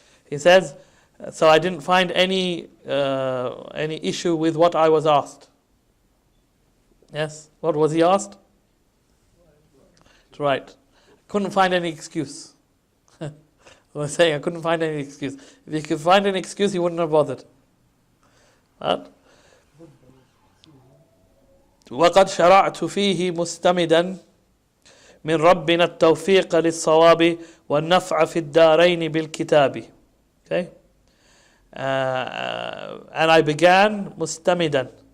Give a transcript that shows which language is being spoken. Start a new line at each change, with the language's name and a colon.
English: He says, so I didn't find any issue with what I was asked. Yes? What was he asked? To write. Couldn't find any excuse. I was saying I couldn't find any excuse. If he could find an excuse, he wouldn't have bothered. Right?
Arabic: وقد شرعت فيه مستمدا من ربنا التوفيق للصواب والنفع في الدارين بالكتاب.
English: Okay? And I began مستمدا.